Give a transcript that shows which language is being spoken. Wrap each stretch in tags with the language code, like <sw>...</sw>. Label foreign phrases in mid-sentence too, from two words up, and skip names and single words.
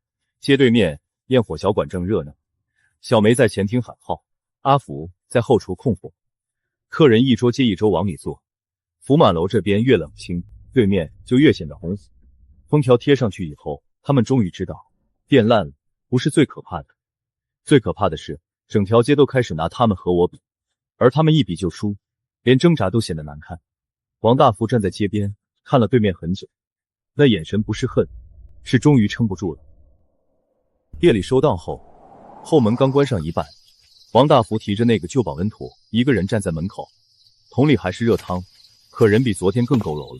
<zh>街對面焰火小館正熱鬧，小梅在前廳喊號，阿福在後廚控火，客人一桌接一桌往裡坐。福滿樓這邊越冷清，對面就越顯得紅。封條貼上去以後，他們終於知道店爛了不是最可怕的，最可怕的是整條街都開始拿他們和我比，而他們一比就輸，連掙扎都顯得難看。王大福站在街邊看了對面很久，那眼神不是恨，是終於撐不住了。夜裡收檔後，後門剛關上一半， 王大福提着那个旧保温桶，一个人站在门口，桶里还是热汤，可人比昨天更佝偻了。</zh>